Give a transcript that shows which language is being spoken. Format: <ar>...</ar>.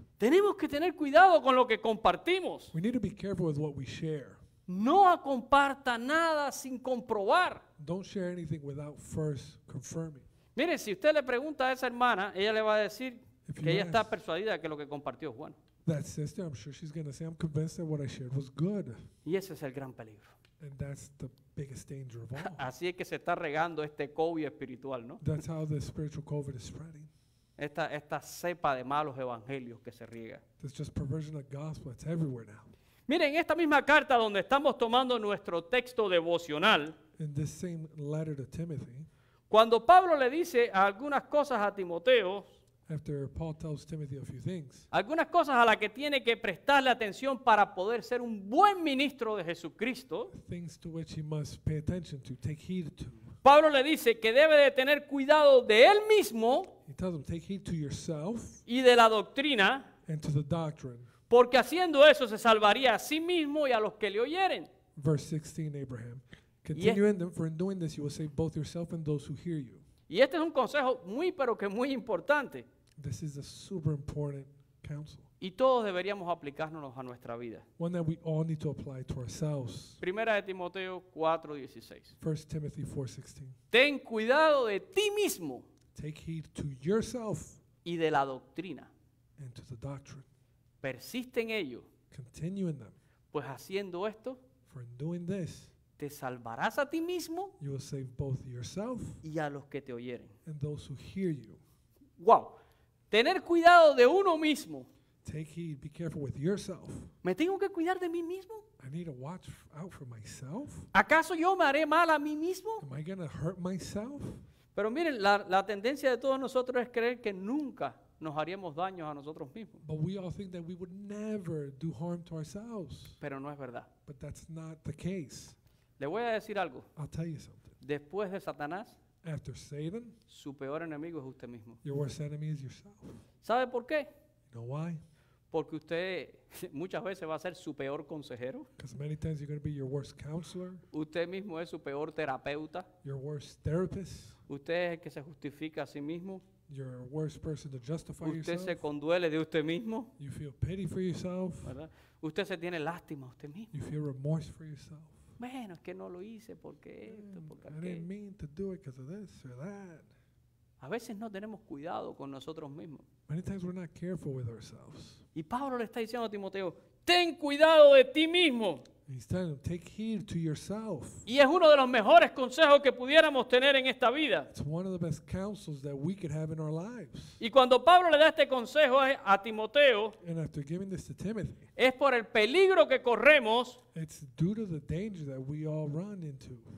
<es>Tenemos que tener cuidado con lo que compartimos.</es> <en>We need to be careful with what we share.</en> <es>No comparta nada sin comprobar.</es> <en>Don't share anything without first confirming.</en> <es>Mire, si usted le pregunta a esa hermana, ella le va a decir</es> <en>If</en> <es>que</es> <en>you</en> <es>ella está</es> <en>ask</en> <es>persuadida que lo que compartió es bueno.</es> <en>that sister, I'm sure she's going to say, I'm convinced that what I shared was good.</en> <es>Y ese es el gran peligro.</es> <en>And that's the biggest danger of all.</en> <es>Así es que se está regando este COVID espiritual, ¿no?</es> <en>That's how the spiritual COVID is spreading.</en> <es>esta cepa de malos evangelios que se riega.</es> <en>There's just perversion of gospel. It's everywhere now.</en> <es>Miren, en esta misma carta donde estamos tomando nuestro texto devocional,</es> <en>In this same letter to Timothy,</en> <es>cuando Pablo le dice algunas cosas a Timoteo,</es> <en>after Paul tells Timothy a few things,</en> <es>algunas cosas a las que tiene que prestarle atención para poder ser un buen ministro de Jesucristo,</es> <en>things to which he must pay attention to, take heed to.</en> <es>Pablo le dice que debe de tener cuidado de él mismo</es> <en>He tells them, take heed to yourself</en> <es>y de la doctrina,</es> <en>and to the doctrine.</en> <es>porque haciendo eso se salvaría a sí mismo y a los que le oyeren.</es> <en>Verse 16, Abraham. Continue in them, for in doing this you will save both yourself and those who hear you.</en> <es>Y este es un consejo muy, pero que muy importante.</es> <en>This is a super important counsel,</en> <es>Y todos deberíamos aplicárnoslo a nuestra vida.</es> <en>one that we all need to apply to ourselves.</en> <es>Primera de Timoteo 4:16.</es> <en>1 Timothy 4:16.</en> <es>Ten cuidado de ti mismo</es> <en>Take heed to yourself</en> <es>y de la doctrina.</es> <en>and to the doctrine.</en> <es>Persiste en ello,</es> <en>Continue in them,</en> <es>pues haciendo esto</es> <en>for in doing this</en> <es>te salvarás a ti mismo</es> <en>you will save both yourself</en> <es>y a los que te oyeren.</es> <en>and those who hear you. Wow.</en> <es>Tener cuidado de uno mismo.</es> <en>Take heed, be careful with yourself.</en> <es>¿Me tengo que cuidar de mí mismo?</es> <en>I need to watch out for myself.</en> <es>¿Acaso yo me haré mal a mí mismo?</es> <en>Am I going to hurt myself?</en> <es>Pero miren, la tendencia de todos nosotros es creer que nunca nos haríamos daños a nosotros mismos.</es> <en>But we all think that we would never do harm to ourselves.</en> <es>Pero no es verdad.</es> <en>But that's not the case.</en> <es>Le voy a decir algo.</es> <en>I'll tell you something.</en> <es>Después de Satanás,</es> <en>After Satan,</en> <es>su peor enemigo es usted mismo.</es> <en>your worst enemy is yourself.</en> <es>¿Sabe por qué?</es> <en>You know why?</en> <es>Porque usted muchas veces va a ser su peor consejero.</es> <en>Because many times you're going to be your worst counselor,</en> <es>Usted mismo es su peor terapeuta.</es> <en>your worst therapist,</en> <es>Usted es el que se justifica a sí mismo.</es> <en>your worst person to justify</en> <es>Usted se</es> <en>yourself.</en> <es>conduele de usted mismo.</es> <en>You feel pity for yourself.</en> <es>¿Verdad? Usted se tiene lástima a usted mismo.</es> <en>You feel remorse for yourself.</en> <es>Bueno, es que no lo hice porque esto, porque</es> <en>I didn't mean to do it because of this or that.</en> <es>A veces no tenemos cuidado con nosotros mismos.</es> <en>Many times we're not careful with ourselves.</en> <es>Y Pablo le está diciendo a Timoteo, ten cuidado de ti mismo.</es> <en>And he's telling them, take heed to yourself.</en> <es>Y es uno de los mejores consejos que pudiéramos tener en esta vida.</es> <en>It's one of the best counsels that we could have in our lives.</en> <es>Y cuando Pablo le da este consejo a Timoteo,</es> <en>And after giving this to Timothy,</en> <es>es por el peligro que corremos</es> <en>it's due to the danger that we all run into</en>